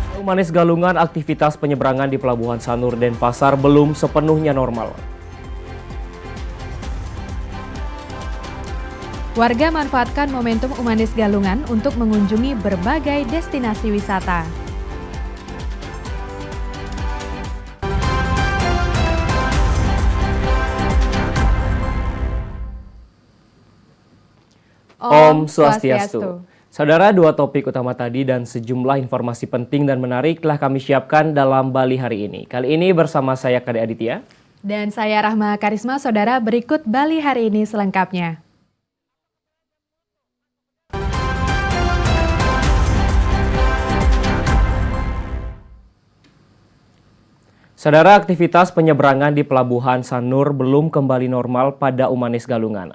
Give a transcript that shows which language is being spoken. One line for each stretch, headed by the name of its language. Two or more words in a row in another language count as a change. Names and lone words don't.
Indonesian: Umanis Galungan, aktivitas penyeberangan di Pelabuhan Sanur Denpasar belum sepenuhnya normal. Warga manfaatkan momentum Umanis Galungan untuk mengunjungi berbagai destinasi wisata.
Balinese: Om Swastiastu.
Indonesian: Saudara, dua topik utama tadi dan sejumlah informasi penting dan menarik telah kami siapkan dalam Bali hari ini. Kali ini bersama saya Kade Aditya. Dan saya Rahma Karisma. Saudara, berikut Bali hari ini selengkapnya. Saudara, aktivitas penyeberangan di Pelabuhan Sanur belum kembali normal pada Umanis Galungan.